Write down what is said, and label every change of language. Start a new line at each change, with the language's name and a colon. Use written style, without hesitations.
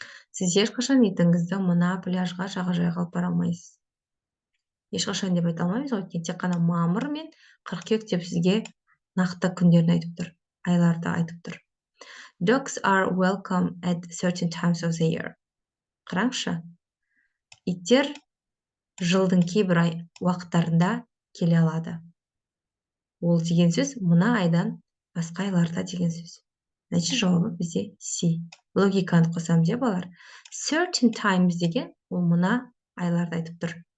Kazakh: Сіз ешқашан итіңізді мына пляжға, жағажайға апара алмайсыз. Ешқашан деп айта алмаймыз, өйткені тек қана мамыр мен қыркүйек деп сізге нақты күндерін айтып тұр, айларды айтып тұр.
English: Dogs are welcome at certain times of the year.
Kazakh: Қараңызшы, иттер жылдың кейбір уақыттарында келе алады. Ол деген сөз мына айдан басқа айларда деген сөз. Значит, жауабы бізде C. Логиканы қосамыз, балалар.
English: Certain times
Kazakh: деген ол мына айларды айтып тұр.